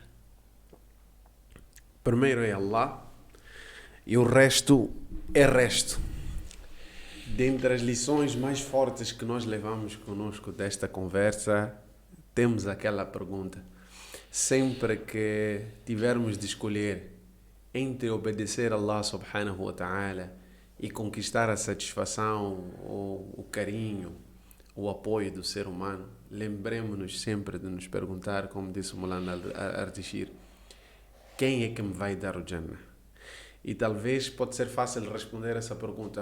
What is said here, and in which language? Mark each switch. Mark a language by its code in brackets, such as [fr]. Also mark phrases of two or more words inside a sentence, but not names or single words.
[pt] Primeiro é Allah e o resto é resto. Dentre as lições mais fortes que nós levamos conosco desta conversa, temos aquela pergunta. Sempre que tivermos de escolher entre obedecer a [ar] الله سبحانه وتعالى [pt] e conquistar a satisfação, ou o carinho, o apoio do ser humano, lembremos-nos sempre de nos perguntar, como disse o Mulana Ardishir, quem é que me vai dar o Jannah? E talvez pode ser fácil responder essa pergunta.